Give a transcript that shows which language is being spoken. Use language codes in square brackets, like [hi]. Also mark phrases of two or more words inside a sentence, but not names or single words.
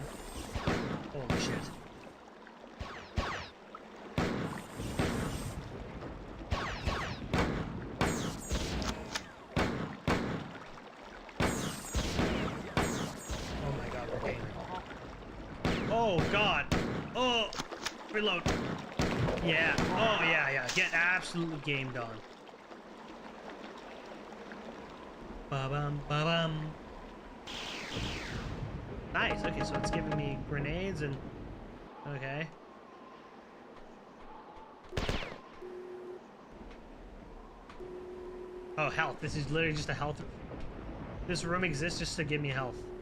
[en] Holy shit. Oh my god, okay. Oh god! Oh! Reload! Yeah. Oh yeah, yeah. Get absolutely gamed on. Ba-bum, ba-bum. Nice. Okay, so it's giving me grenades and... Okay. Oh, health. This is literally just a health... This room exists just to give me health.